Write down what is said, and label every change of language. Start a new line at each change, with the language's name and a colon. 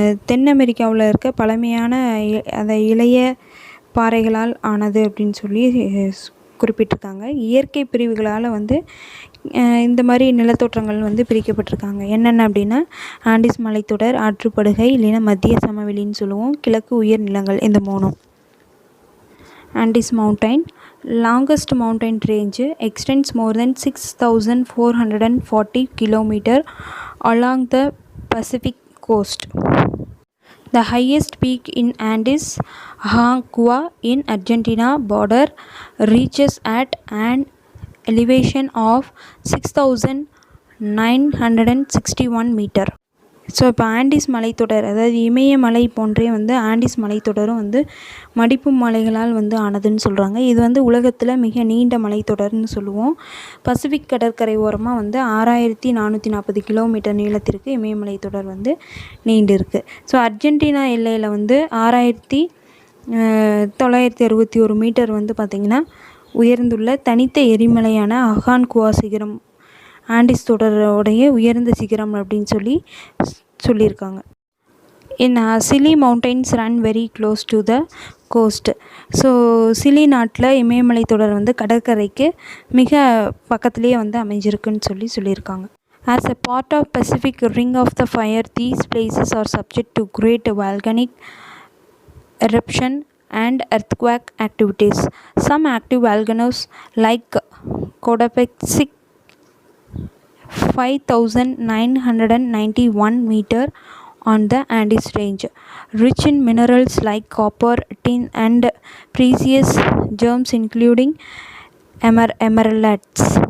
Tamil: தென் அமெரிக்காவில் இருக்க பழமையான அந்த இளைய பாறைகளால் ஆனது அப்படின்னு சொல்லி குறிப்பிட்டிருக்காங்க. இயற்கை பிரிவுகளால் வந்து இந்த மாதிரி நிலத்தோற்றங்கள் வந்து பிரிக்கப்பட்டிருக்காங்க. என்னென்ன அப்படின்னா ஆண்டிஸ் மலைத்தொடர், ஆற்றுப்படுகை இல்லைன்னா மத்திய சமவெளின்னு சொல்லுவோம், கிழக்கு உயர் நிலங்கள், இந்த மூணும்.
English: Andes Mountain, longest mountain range, extends more than 6,440 km along the Pacific coast. The highest peak in Andes, Aconcagua in Argentina border, reaches at an elevation of 6,000
Tamil: 961 metre. So இப்போ ஆண்டிஸ் மலைத்தொடர், அதாவது இமயமலை போன்றே வந்து ஆண்டிஸ் மலைத்தொடரும் வந்து மடிப்பு மலைகளால் வந்து ஆனதுன்னு சொல்கிறாங்க. இது வந்து உலகத்தில் மிக நீண்ட மலைத்தொடர்னு சொல்லுவோம். பசிபிக் கடற்கரை ஓரமாக வந்து 6440 கிலோமீட்டர் நீளத்திற்கு இமயமலை தொடர் வந்து நீண்டு இருக்குது. ஸோ அர்ஜென்டினா எல்லையில் வந்து 6961 மீட்டர் வந்து பார்த்திங்கன்னா உயர்ந்துள்ள தனித்த எரிமலையான அகான்குவா சிகரம் ஆண்டிஸ் தொடரோடைய உயர்ந்த சிகரம் அப்படின்னு சொல்லியிருக்காங்க.
English: Chile mountains run very close to the coast.
Tamil: So Chile நாட்டில் இமயமலை தொடர் வந்து கடற்கரைக்கு மிக பக்கத்துலேயே வந்து அமைஞ்சிருக்குன்னு சொல்லியிருக்காங்க.
English: As a part of Pacific Ring of the Fire, these places are subject to great volcanic eruption and earthquake activities. Some active volcanoes like Cotopaxi 5991 meter on the Andes range, rich in minerals like copper, tin and precious gems including emeralds.